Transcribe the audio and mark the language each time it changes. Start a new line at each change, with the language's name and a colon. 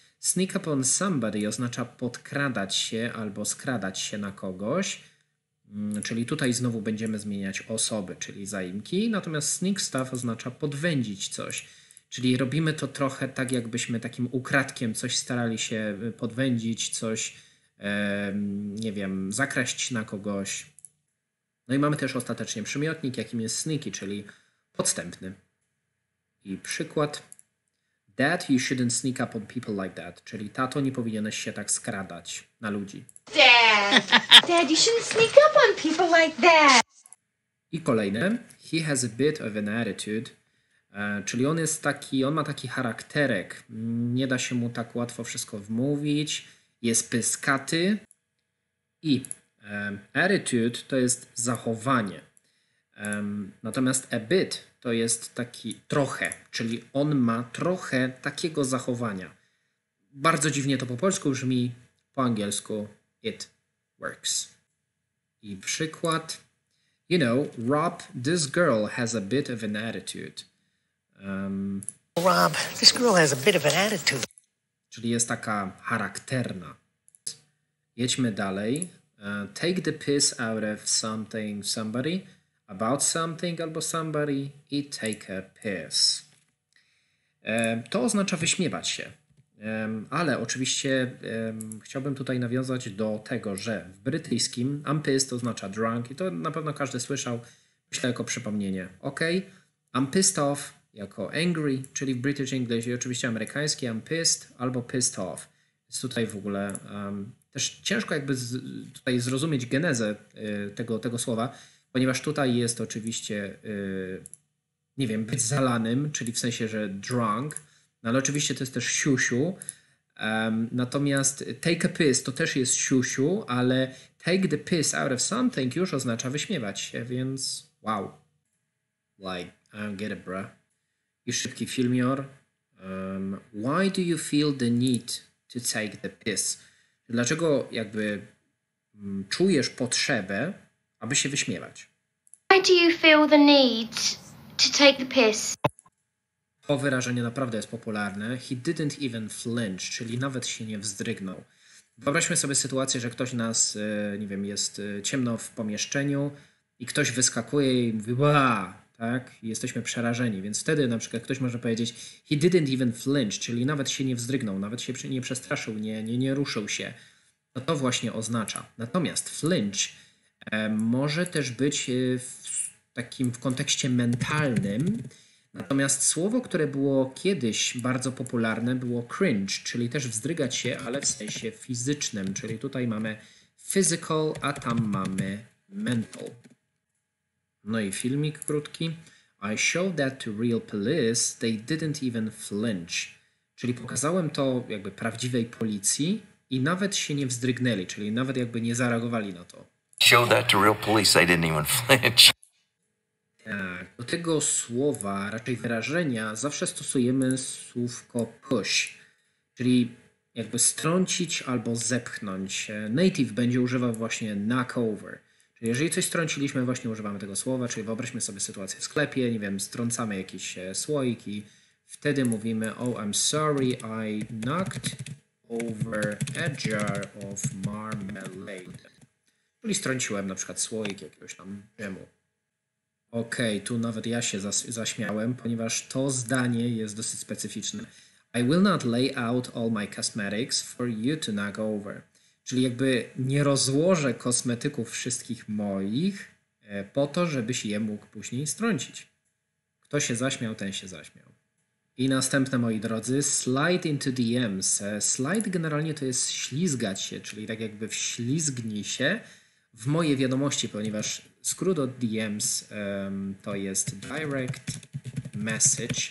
English: Sneak up on somebody
Polish: oznacza podkradać się albo skradać się na kogoś, czyli tutaj znowu będziemy zmieniać osoby, czyli zaimki, natomiast
English: sneak stuff
Polish: oznacza podwędzić coś, czyli robimy to trochę tak, jakbyśmy takim ukradkiem coś starali się podwędzić, coś, nie wiem, zakraść na kogoś. No i mamy też ostatecznie przymiotnik, jakim jest sneaky, czyli podstępny. I przykład.
English: Dad, you shouldn't sneak up on people like that.
Polish: Czyli tato, nie powinieneś się tak skradać na ludzi.
English: Dad, you shouldn't sneak up on people like that.
Polish: I kolejne.
English: He has a bit of an attitude.
Polish: Czyli on ma taki charakterek. Nie da się mu tak łatwo wszystko wmówić. Jest pyskaty. I attitude to jest zachowanie. Natomiast a bit to jest taki trochę, czyli on ma trochę takiego zachowania. Bardzo dziwnie to po polsku brzmi, po angielsku
English: it works.
Polish: I przykład.
English: You know, Rob, this girl has a bit of an attitude. Rob, this girl has a bit of an attitude.
Polish: Czyli jest taka charakterna. Jedźmy dalej.
English: Take the piss out of something, somebody, about something albo somebody i take a piss.
Polish: To oznacza wyśmiewać się. Ale oczywiście chciałbym tutaj nawiązać do tego, że w brytyjskim
English: I'm pissed
Polish: oznacza drunk i to na pewno każdy słyszał, myślę jako przypomnienie.
English: OK, I'm pissed off jako angry, czyli w British English
Polish: i oczywiście amerykański
English: I'm pissed albo pissed off.
Polish: Jest tutaj w ogóle też ciężko jakby tutaj zrozumieć genezę tego słowa, ponieważ tutaj jest oczywiście, nie wiem, być zalanym, czyli w sensie, że drunk, no ale oczywiście to jest też siusiu. Natomiast take a piss to też jest siusiu, ale
English: take the piss out of something
Polish: już oznacza wyśmiewać się, więc wow.
English: Like, I don't get it, bruh.
Polish: I szybki filmior.
English: Why do you feel the need to take the piss?
Polish: Dlaczego jakby czujesz potrzebę, aby się wyśmiewać?
English: Why do you feel the need to take the piss?
Polish: To wyrażenie naprawdę jest popularne.
English: He didn't even flinch,
Polish: czyli nawet się nie wzdrygnął. Wyobraźmy sobie sytuację, że ktoś nas, nie wiem, jest ciemno w pomieszczeniu i ktoś wyskakuje i mówi "Ła!", tak? I jesteśmy przerażeni, więc wtedy na przykład ktoś może powiedzieć
English: he didn't even flinch,
Polish: czyli nawet się nie wzdrygnął, nawet się nie przestraszył, nie ruszył się. To właśnie oznacza. Natomiast flinch może też być w kontekście mentalnym. Natomiast słowo, które było kiedyś bardzo popularne, było cringe, czyli też wzdrygać się, ale w sensie fizycznym. Czyli tutaj mamy physical, a tam mamy mental. No i filmik krótki.
English: I showed that to real police, they didn't even flinch.
Polish: Czyli pokazałem to jakby prawdziwej policji i nawet się nie wzdrygnęli, czyli nawet jakby nie zareagowali na to.
English: Showed that to real police, they didn't even flinch.
Polish: Tak, do tego słowa, raczej wyrażenia, zawsze stosujemy słówko push, czyli jakby strącić albo zepchnąć. Native będzie używał właśnie knock over. Czyli jeżeli coś strąciliśmy, właśnie używamy tego słowa, czyli wyobraźmy sobie sytuację w sklepie, nie wiem, strącamy jakiś słoik i wtedy mówimy
English: oh, I'm sorry, I knocked over a jar of marmalade.
Polish: Czyli strąciłem na przykład słoik jakiegoś tam dżemu. Okej, tu nawet ja się zaśmiałem, ponieważ to zdanie jest dosyć specyficzne.
English: I will not lay out all my cosmetics for you to knock over.
Polish: Czyli jakby nie rozłożę kosmetyków wszystkich moich po to, żebyś je mógł później strącić. Kto się zaśmiał, ten się zaśmiał. I następne, moi drodzy, slide into DMs. Slide generalnie to jest ślizgać się, czyli tak jakby wślizgnij się w moje wiadomości, ponieważ skrót od DMs to jest direct message.